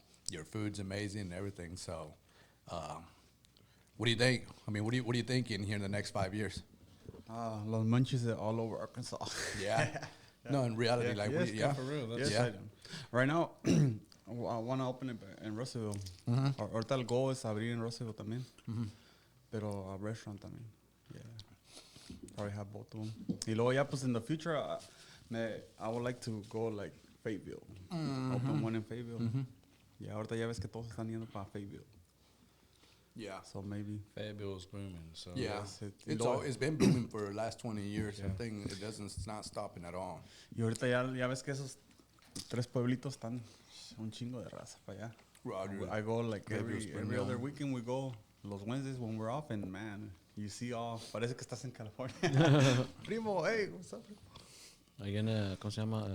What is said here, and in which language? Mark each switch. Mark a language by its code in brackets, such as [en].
[en] Your food's amazing and everything. So, what do you think? I mean, what are you thinking here in the next 5 years? Los Munchies are all over Arkansas. Yeah. No, in reality, Yeah. like, Yes, what do you, yeah. For real, that's Yes, Yeah. I do. Right now, I want to open it in Russellville. [es] Ahorita el goal es abrir en Russellville también. Pero [en] a restaurant [es] también. [en] Yeah. Probably have both of them. [es] Y luego ya, pues, [en] in the future, I would like to go, like, Fayetteville. Open one in Fayetteville. [es] Yeah, ahorita ya ves que todos están yendo para Fayetteville. [en] Yeah. So maybe. Fayetteville's booming. So Yeah. Yes, It's been booming for the last 20 years. Yeah. I think it's not stopping at all. [es] Y ahorita ya ves que esos 3 pueblitos están un chingo de raza para allá. [en] Roger. I go like Fayetteville, every Springdale. other weekend we go los Wednesdays when we're off and man, you see all, [es] parece que estás en California. [en] Primo, hey, what's up? Are you gonna, [es] ¿cómo se llama?